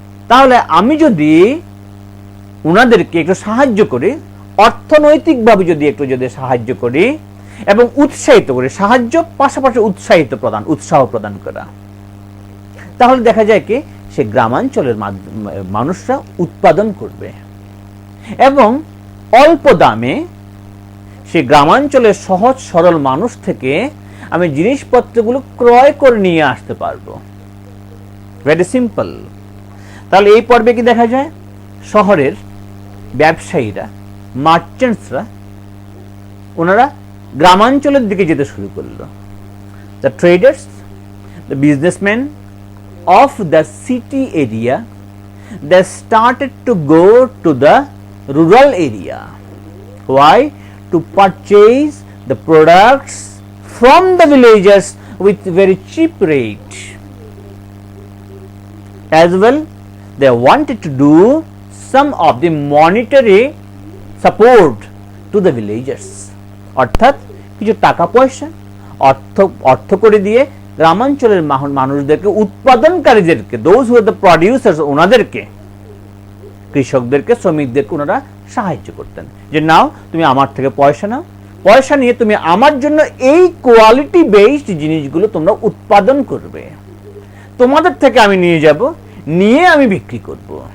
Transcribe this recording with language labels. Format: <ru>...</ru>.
<bn>তাহলে আমি যদি ওনাদেরকে একটু সাহায্য করি, অর্থনৈতিকভাবে যদি একটু সাহায্য করি এবং উৎসাহিত করি, সাহায্য পাশাপাশি উৎসাহ প্রদান করা, তাহলে দেখা যায় কি সে গ্রামাঞ্চলের মানুষরা উৎপাদন করবে এবং অল্প দামে সে গ্রামাঞ্চলের সহজ সরল মানুষ থেকে আমি জিনিসপত্রগুলো ক্রয় করে নিয়ে আসতে পারবো।</bn> <en>Very simple.</en> <bn>তাহলে এই পর্বে কি দেখা যায়, শহরের ব্যবসায়ীরা, মার্চেন্টসরা, ওনারা গ্রামাঞ্চলের দিকে যেতে শুরু করলো।</bn> <en>The traders, the businessman of the city area, they started to go to the rural area. Why? To purchase the products from the villagers with very cheap rate. As well, they wanted to do some of the monetary support to the villagers.</en> <bn>অর্থাৎ কিছু টাকা পয়সা অর্থ করে দিয়ে গ্রামাঞ্চলের মানুষদেরকে, উৎপাদনকারীদেরকে,</bn> <en>those who are the producers,</en> <bn>ওনাদেরকে, কৃষকদেরকে, শ্রমিকদেরকে ওনারা সাহায্য করতেন। যে নাও তুমি আমার থেকে পয়সা নাও, পয়সা নিয়ে তুমি আমার জন্য এই কোয়ালিটি বেসড জিনিসগুলো তোমরা উৎপাদন করবে, তোমাদের থেকে আমি নিয়ে যাব, নিয়ে আমি বিক্রি করব।</bn>